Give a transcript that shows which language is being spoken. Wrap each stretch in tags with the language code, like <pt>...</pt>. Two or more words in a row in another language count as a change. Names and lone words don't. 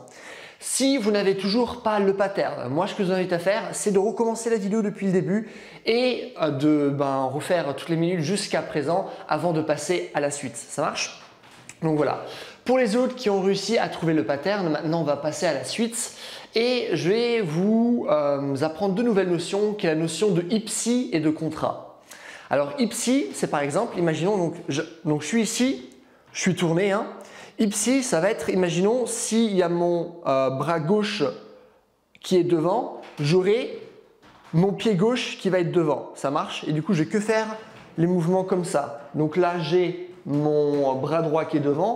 <fr>Si vous n'avez toujours pas le pattern, moi ce que je vous invite à faire, c'est de recommencer la vidéo depuis le début et de refaire toutes les minutes jusqu'à présent avant de passer à la suite. Ça marche? Donc voilà. Pour les autres qui ont réussi à trouver le pattern, maintenant on va passer à la suite et je vais vous apprendre deux nouvelles notions qui est la notion de ipsi et de contra. Alors ipsi, c'est par exemple, imaginons je suis ici, je suis tourné, hein. Ipsi, ça va être, imaginons, s'il y a mon bras gauche qui est devant, j'aurai mon pied gauche qui va être devant. Ça marche? Et du coup, je vais que faire les mouvements comme ça. Donc là, j'ai mon bras droit qui est devant.</fr>